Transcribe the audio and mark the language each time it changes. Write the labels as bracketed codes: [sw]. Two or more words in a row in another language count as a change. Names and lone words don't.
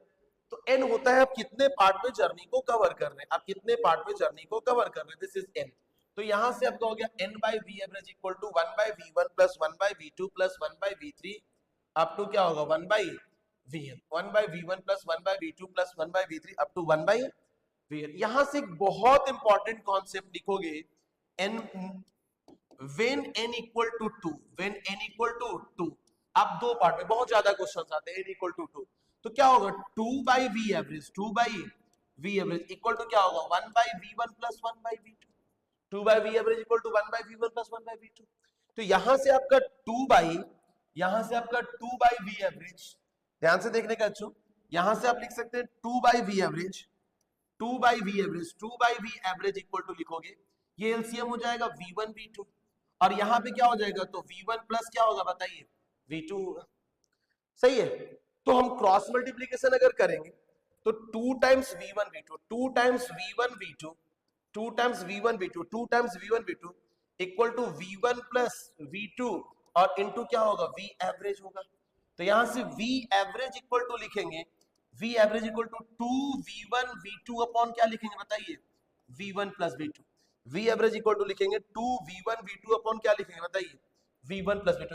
[hi] तो n होता है आप कितने पार्ट में जर्नी को कवर कर रहे हैं, आप कितने पार्ट में जर्नी को कवर कर रहे हैं, [en] this is [hi] n. तो यहां से आपका हो गया [en] n by V average equal to 1 by V1 plus 1 by V2 plus 1 by V3 up to [hi] क्या होगा [en] 1 by Vn, 1 by V1 plus 1 by V2 plus 1 by V3 up to 1 by Vn. [hi] यहां से एक बहुत [en] important concept [hi] लिखोगे, [en] n when n equal to 2, when n equal to 2, [hi] अब दो पार्ट में बहुत ज्यादा क्वेश्चंस आते हैं, [en] n equal to 2, [hi] तो क्या होगा [en] 2 by V average, 2 by V average equal to [hi] क्या होगा [en] 1 by V1 plus 1 by V2, 2 by V average equal to 1 by V1 plus 1 by V2. [hi] तो यहां से आपका 2 by, यहां से आपका [en] 2 by V average, [hi] ध्यान से देखने का अच्छो, यहां से आप लिख सकते हैं [en] 2 by V average, 2 by V average, 2 by V average equal to [hi] लिखोगे, ये एलसीएम हो जाएगा V1 V2 और यहां पे क्या हो जाएगा तो [en] V1 plus [hi] क्या होगा बताइए V2 होगा, सही है. तो हम [en] cross multiplication [hi] अगर करेंगे तो [en] 2 times V1 V2, 2 times V1 V2, 2 times V1 V2, 2 times V1 V2 equal to V1 plus V2 [hi] और इनटू क्या होगा [en] V average [hi] होगा. तो यहां से [en] V average equal to [hi] लिखेंगे, [en] V average equal to 2V1 V2 upon [hi] क्या लिखेंगे बताइए [en] V1 plus V2. V average equal to [hi] लिखेंगे [en] 2V1 V2 upon [hi] क्या लिखेंगे बताइए [en] V1 plus V2.